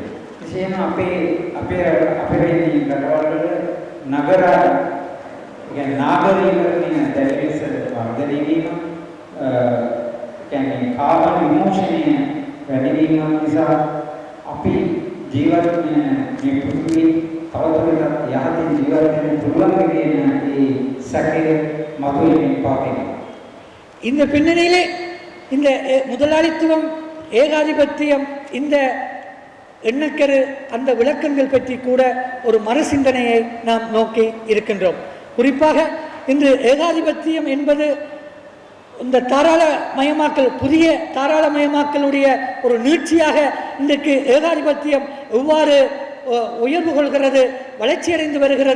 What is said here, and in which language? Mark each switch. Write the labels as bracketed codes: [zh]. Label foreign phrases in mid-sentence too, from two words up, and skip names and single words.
[si] විශේෂයෙන්ම අපේ රටවල නගර නාගරීකරණය දැඩිලෙස වර්ධනය වීම කියන්නේ කාබන් විමෝචනය වැඩි වීම නිසා අපි ජීවත් වෙන මේ පෘථිවිය තවදුරටත් යහතින් ජීවත් වෙන්න පුළුවන් කියන ඒ සැකය මතුවෙමින් පවතිනවා. [ta] இந்த பின்னணியிலே இந்த முதலாளித்துவம் ஏகாதிபத்தியம் இந்த எண்ணக்கரு அந்த விளக்கங்கள் பற்றி கூட ஒரு மறுசிந்தனையை நாம் நோக்கி இருக்கின்றோம். குறிப்பாக இன்று ஏகாதிபத்தியம் என்பது இந்த தாராளமயமாக்கல் புதிய தாராளமயமாக்கலுடைய ஒரு நீட்சியாக இன்றைக்கு ஏகாதிபத்தியம் எவ்வாறு உயர்வு கொள்கிறது, வளர்ச்சியடைந்து வருகிறது.